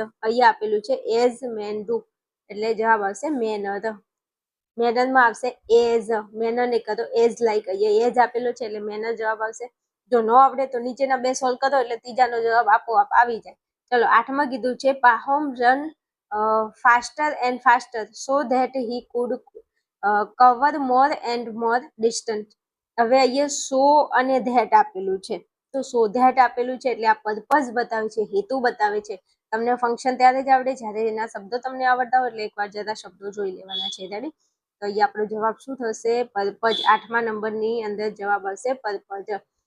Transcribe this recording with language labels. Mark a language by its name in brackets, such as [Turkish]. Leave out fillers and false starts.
[Gujarati] અહીંયા આપેલું છે [English] as man do [Gujarati] એટલે જવાબ આવશે મેનર. મેનરમાં આવશે એઝ. મેનર ને કરો એઝ લાઈક. અહીંયા એઝ આપેલો છે એટલે મેનર જવાબ આવશે. જો ન આવડે તો નીચેના 2 સોલ્વ કરો એટલે ત્રીજાનો જવાબ આપોઆપ આવી જાય. ચલો 8માં કીધું છે [English] Pahom run faster and faster so that he could cover more and more distance. [Gujarati] હવે અહીંયા સો અને ધેટ આપેલું છે, તો સો ધેટ આપેલું છે એટલે આ પર્પઝ બતાવે છે, હેતુ બતાવે છે. તમને ફંક્શન ત્યારે જ આવડે જ્યારે એના શબ્દો તમને આવડતા હોય, એટલે એકવાર જરા શબ્દો જોઈ લેવાના છે. રેડી? તો અહીંયા આપણો જવાબ શું થશે? પર્પઝ. 8મા નંબરની અંદર જવાબ આવશે પર્પઝ.